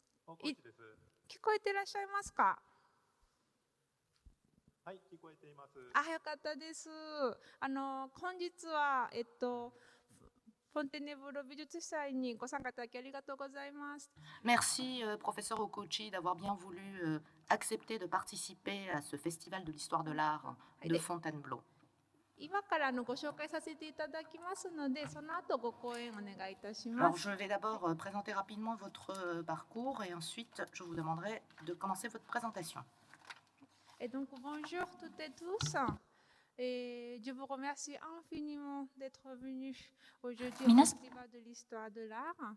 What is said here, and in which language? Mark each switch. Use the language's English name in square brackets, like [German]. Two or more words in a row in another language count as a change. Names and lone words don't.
[Japanese] い、聞こえてらっしゃいますか？はい、聞こえています。よかったです。本日は、フォンテネブロ美術祭にご参加いただきありがとうございます。 [French] Merci, professeur Okochi, d'avoir bien voulu accepter de participer à ce festival de l'histoire de l'art de Fontainebleau. [Japanese] 今からご紹介させていただきますので、その後ご講演お願いいたしま [French] Alors, [Japanese] す。 [French] je vais d'abord présenter rapidement votre parcours et ensuite, je vous demanderai de commencer votre présentation. Et donc, bonjour toutes et tous. Et je vous remercie infiniment d'être venus aujourd'hui au Festival de l'histoire de l'art.